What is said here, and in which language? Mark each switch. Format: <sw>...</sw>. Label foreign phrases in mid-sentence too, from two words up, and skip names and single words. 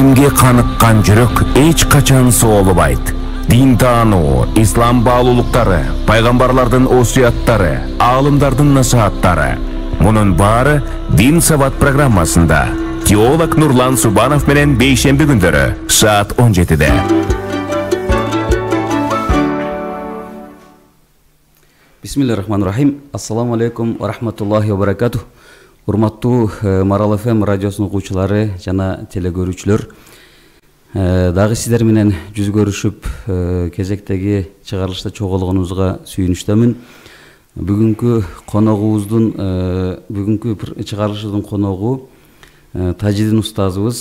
<ky>каныккан жүрөк эч качан соолубайт. Дин таануу, ислам баалуулуктары, пайгамбарлардын осуяттары, аалымдардын насааттары. Мунун баары Дин Сабат программасында. Теолог Нурлан Субанов менен бейшемби күндөрү саат 17-де.</ky> <ar>بسم الله الرحمن الرحيم. السلام عليكم ورحمة الله وبركاته.</ar> <ky>Урматтуу Марал ФМ радиосунун угуучулары жана телекөрүүчүлөр. Дагы сиздер менен жүз көрүшүп, кезектеги чыгарылышта чогулганыбызга сүйүнүчтөмүн. Бүгүнкү чыгарылышыбыздын коногу Тажидин устазыбыз.</ky>